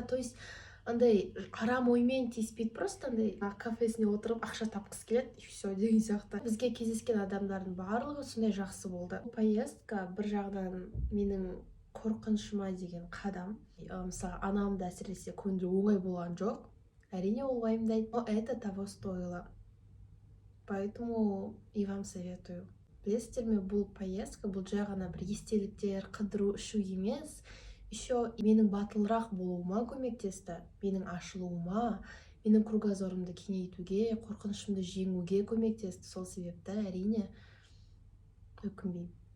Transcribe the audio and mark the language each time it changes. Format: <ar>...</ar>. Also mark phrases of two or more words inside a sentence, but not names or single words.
<ru>То есть</ru> <kk>андай арам оймен тиіспейді, просто андай кафесіне отырып ақша тапқысы келеді,</kk> <ru>и все</ru> <kk>деген сияқты. Бізге кездескен адамдардың барлығы сондай жақсы болды. Поездка бір жағынан менің қорқынышыма деген қадам. Мысалы, анамды әсіресе көндіру оңай болған жоқ. Әрине ол уайымдайды,</kk> <ru>но это того стоило. Поэтому и вам советую.</ru> <kk>Білесіздер ме, бұл поездка, бұл жай ғана бір естеліктер, қыдыру, ішу емес. Еще менің батылырақ болуыма көмектесті, менің ашылуыма, менің кругозорымды кеңейтуге, қорқынышымды жеңуге көмектесті. Сол себепті әрине өкінбеймін.</kk>